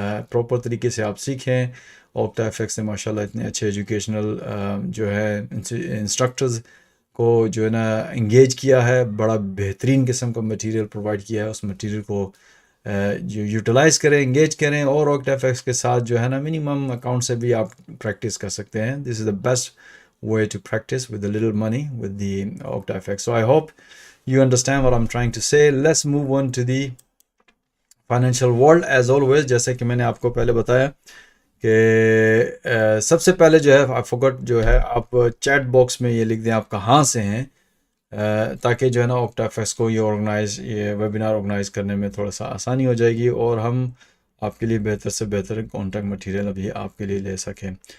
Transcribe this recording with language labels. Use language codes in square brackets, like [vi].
[ur] Proper طریقے سے آپ سیکھیں. OctaFX نے ماشاء اللہ اتنے اچھے ایجوکیشنل جو ہے انسٹرکٹرز کو جو ہے نا انگیج کیا ہے. بڑا بہترین قسم کا مٹیریل پرووائڈ کیا ہے. اس مٹیریل کو جو یوٹیلائز کریں, انگیج کریں اور OctaFX کے ساتھ جو ہے نا منیمم اکاؤنٹ سے بھی آپ پریکٹس کر سکتے ہیں. [en] This is the best way to practice with a little money with the OctaFX. So I hope you understand what I'm trying to say. Let's move on to the financial world. As always, [ur] جیسے کہ میں نے آپ کو پہلے بتایا کہ سب سے پہلے جو ہے [en] I forgot [ur] جو ہے آپ چیٹ باکس میں یہ لکھ دیں آپ کہاں سے ہیں, تاکہ جو ہے نا OctaFX کو یہ ویبینار آرگنائز کرنے میں تھوڑا سا آسانی ہو جائے گی اور ہم آپ کے لیے بہتر سے بہتر کانٹیکٹ مٹیریل ابھی آپ کے لیے لے سکیں.